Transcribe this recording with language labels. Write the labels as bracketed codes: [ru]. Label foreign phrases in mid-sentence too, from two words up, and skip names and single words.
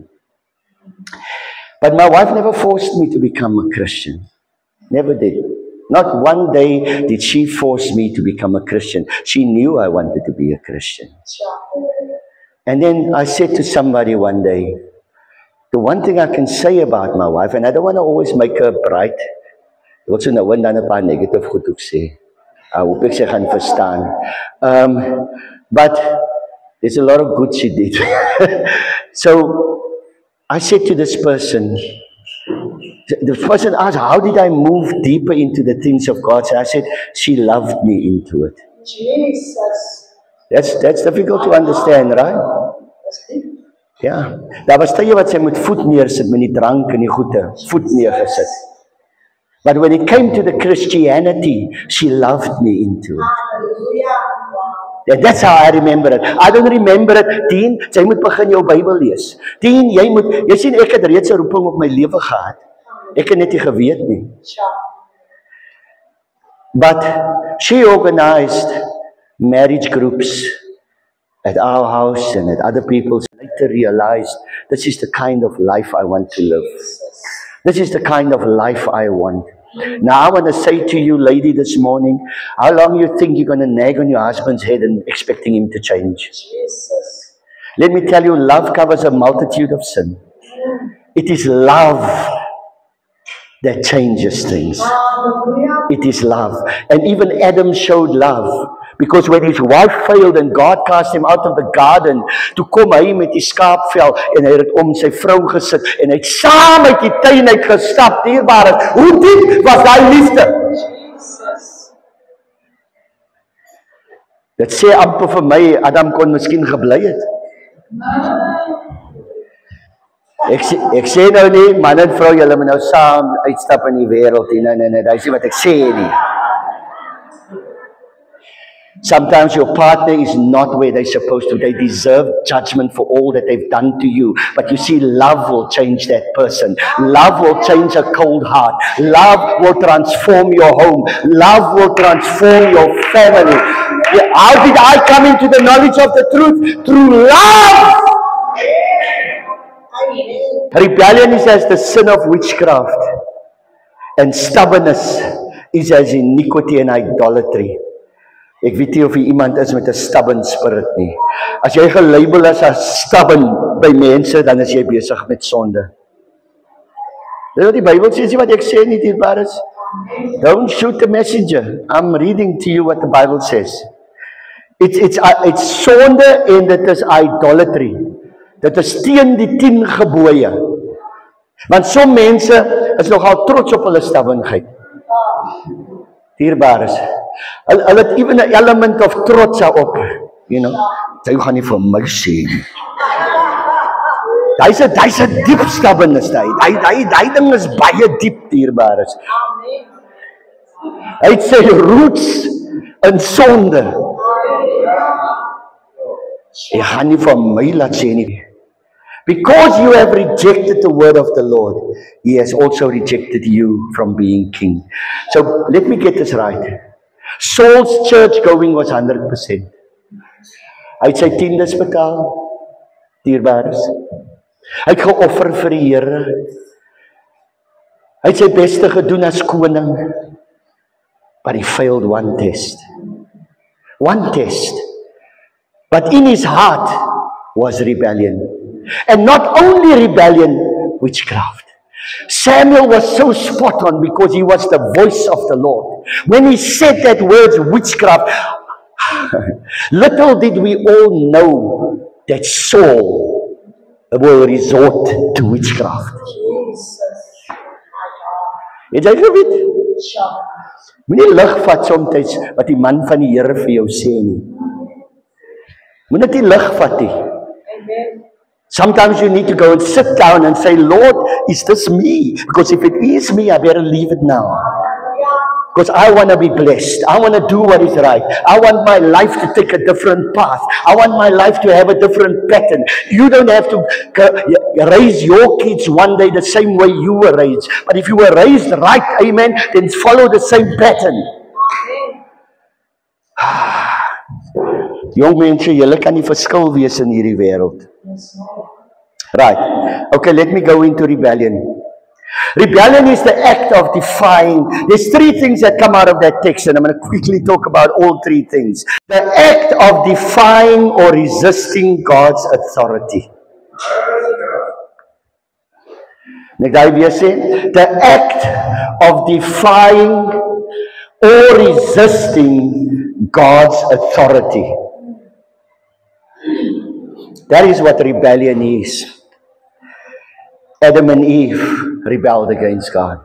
[en] But my wife never forced me to become a Christian. Never did. Not one day did she force me to become a Christian. She knew I wanted to be a Christian. And then I said to somebody one day, the one thing I can say about my wife, and I don't want to always make her bright. [af] Ek wil so nou en dan 'n paar negative goed ook sê. Hoop ek sy gaan verstaan. [en] But there's a lot of good she did. So I said to this person, the person asked, how did I move deeper into the things of God? So I said, she loved me into it. Jesus. That's difficult to understand, right? [af] Ja. Daar was tye wat sy met voet neersit met die drank en die goede, voet neergesit. [en] But when it came to the Christianity, she loved me into it. Yeah, that's how I remember it. I don't remember it. [af] Dien, jy moet begin jou Bybel lees. Dien, jy sien ek het reeds 'n roeping op my lewe gehad. Ek het net nie geweet nie. [en] But she organized marriage groups at our house and at other people's. Later realized this is the kind of life I want to live. This is the kind of life I want. Now I want to say to you, lady, this morning, how long you think you're going to nag on your husband's head and expecting him to change? Jesus. Let me tell you, love covers a multitude of sin. It is love that changes things. It is love. And even Adam showed love. Because when his wife failed and God cast him out of the garden, [af] toe kom hy met die skaapvel en hy het om sy vrou gesit en hy het saam uit die tuin uit gestap, dierbare. Hoe diep was daai liefde? Jesus. Dit sê amper vir my, Adam kon miskien gebly het. Ek sê nou nie, man en vrou, julle moet nou saam uitstap in die wêreld. Nee, dis nie wat ek sê nie. [en] Sometimes your partner is not where they're supposed to. They deserve judgment for all that they've done to you. But you see, love will change that person. Love will change a cold heart. Love will transform your home. Love will transform your family. Yeah, how did I come into the knowledge of the truth? Through love. Rebellion is as the sin of witchcraft. And stubbornness is as iniquity and idolatry. [af] Ek weet nie of jy iemand is met 'n [en] stubborn spirit [af] nie. As jy gelabel as stubborn by mense, dan is jy besig met sonde. Dis wat die Bybel sê, wat ek sê nie, dierbares. [en] Don't shoot the messenger. I'm reading to you what the Bible says. [af] It's sonde en dit is idolatry. Dit is teen die 10 gebooie. Want sommige mense is nogal trots op hulle stubbornheid. Dierbares. Hulle het even 'n element of trots op, [en] you know. [af] Jy gaan nie vir my sê nie. Hy's 'n diep stubbornness daai. Hy ding is baie diep, dierbares. Hy het sy roots in sonde. Jy gaan nie vir my laat sê nie. [en] Because you have rejected the word of the Lord, He has also rejected you from being king. So let me get this right. Saul's church going was 100%. [af] Hy het sy tiendes betaal, dierbares. Hy het geoffer vir die Here. Hy het sy beste gedoen as koning. [en] But he failed one test. One test. But in his heart was rebellion. And not only rebellion, witchcraft. Samuel was so spot on because he was the voice of the Lord. When he said that word witchcraft, little did we all know that Saul will resort to witchcraft. [af] Het jy geweet? Moenie lig vat soms wat die man van die Here vir jou sê nie. Moenie dit lig vat nie. [en] Sometimes you need to go and sit down and say, Lord, is this me? Because if it is me, I better leave it now. Because I want to be blessed. I want to do what is right. I want my life to take a different path. I want my life to have a different pattern. You don't have to raise your kids one day the same way you were raised. But if you were raised right, amen, then follow the same pattern. [af] Jong mense, julle kan nie verskil wees in hierdie wêreld. [en] Right. Okay, let me go into rebellion. Rebellion is the act of defying. There's 3 things that come out of that text, and I'm going to quickly talk about all 3 things. The act of defying or resisting God's authority. [af] Net daai weer sê, [en] the act of defying or resisting God's authority. That is what rebellion is. Adam and Eve rebelled against God.